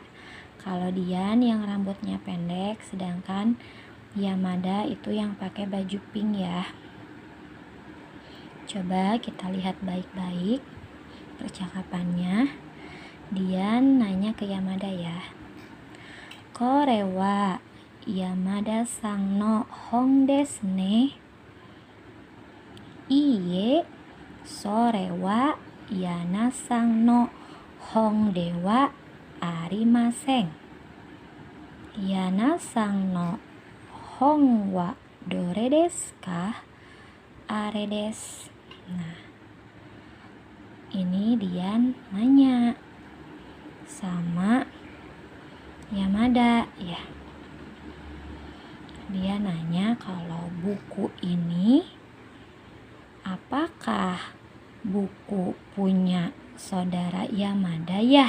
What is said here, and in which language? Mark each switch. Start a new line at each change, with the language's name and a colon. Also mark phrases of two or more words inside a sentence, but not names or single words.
Indonesian: Kalau Dian yang rambutnya pendek, sedangkan Yamada itu yang pakai baju pink ya. Coba kita lihat baik-baik percakapannya. Dian nanya ke Yamada ya.
Japanese: これはYamadaさんの本ですね. いいえ、それはYanaさんの本ではありません. Yanaさんの本はどれですか? あれです.
Indonesian: Nah, ini Dian nanya sama Yamada ya. Dia nanya kalau buku ini apakah buku punya saudara Yamada ya?